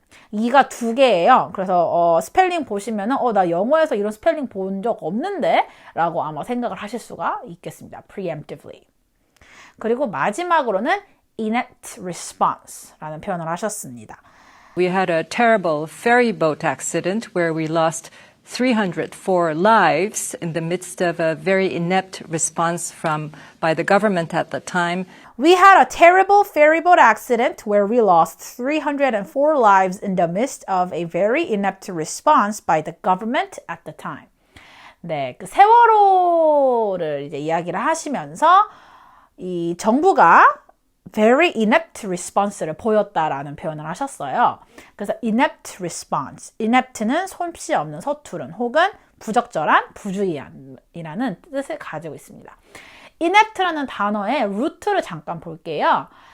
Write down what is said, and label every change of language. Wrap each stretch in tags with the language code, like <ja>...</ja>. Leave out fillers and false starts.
<ko>이가 두 개예요. 그래서 스펠링 보시면은 나 영어에서 이런 스펠링 본 적 없는데 라고 아마 생각을 하실 수가 있겠습니다.</ko> <en>preemptively.</en> <ko>그리고 마지막으로는 inept response라는 표현을 하셨습니다.</ko> <en>We had a terrible ferry boat accident where we lost 304 lives in the midst of a very inept response by the government at the time. We had a terrible ferryboat accident where we lost 304 lives in the midst of a very inept response by the government at the time.</en> <ko>네, 그 세월호를 이제 이야기를 하시면서 이 정부가</ko> <en>very inept response</en> <ko>를 보였다라는 표현을 하셨어요. 그래서 inept response, inept는 솜씨 없는, 서투른 혹은 부적절한, 부주의한이라는 뜻을 가지고 있습니다. inept라는 단어의 루트를 잠깐 볼게요.</ko>